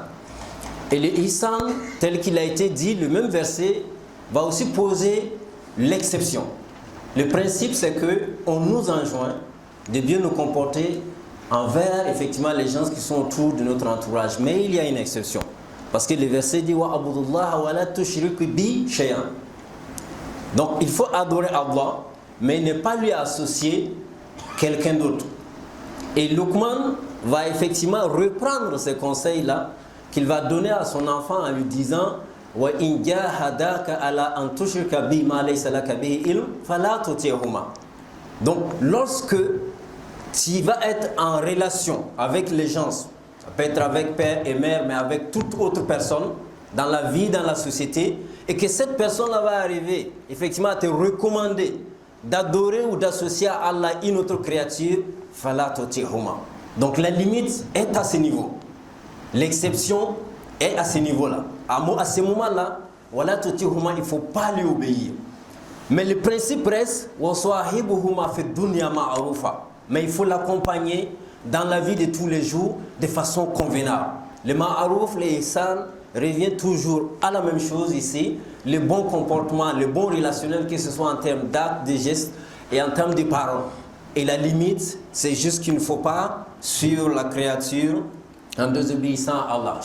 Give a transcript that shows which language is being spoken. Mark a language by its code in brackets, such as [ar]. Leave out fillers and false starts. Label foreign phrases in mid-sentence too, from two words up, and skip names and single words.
[fr] Et le ihsan, tel qu'il a été dit, le même verset va aussi poser l'exception. Le principe, c'est qu'on nous enjoint de bien nous comporter envers effectivement les gens qui sont autour de notre entourage. Mais il y a une exception. Parce que le verset dit [ar] واعبدوا الله ولا تشركوا به شيئا. [fr] Donc il faut adorer Allah, mais ne pas lui associer quelqu'un d'autre. Et Luqman va effectivement reprendre ces conseils-là qu'il va donner à son enfant en lui disant [ar] وإن جاهداك على أن تشرك بما ليس لك به علم فلا تطعهما. [fr] Donc lorsque tu vas être en relation avec les gens, ça peut être avec père et mère, mais avec toute autre personne dans la vie, dans la société, et que cette personne-là va arriver effectivement à te recommander d'adorer ou d'associer à Allah une autre créature, [ar] فلا تطعهما. [fr] Donc la limite est à ce niveau. L'exception est à ce niveau-là. À ce moment-là, [ar] ولا تطعهما, [fr] il ne faut pas lui obéir. Mais le principe reste [ar] وصاحبهما في دنيا معروفا. [fr] Mais il faut l'accompagner dans la vie de tous les jours de façon convenable. Le ma'aruf, le ihsan revient toujours à la même chose ici. Le bon comportement, le bon relationnel, que ce soit en termes d'actes, de gestes et en termes de paroles. Et la limite, c'est juste qu'il ne faut pas suivre la créature en désobéissant à Allah.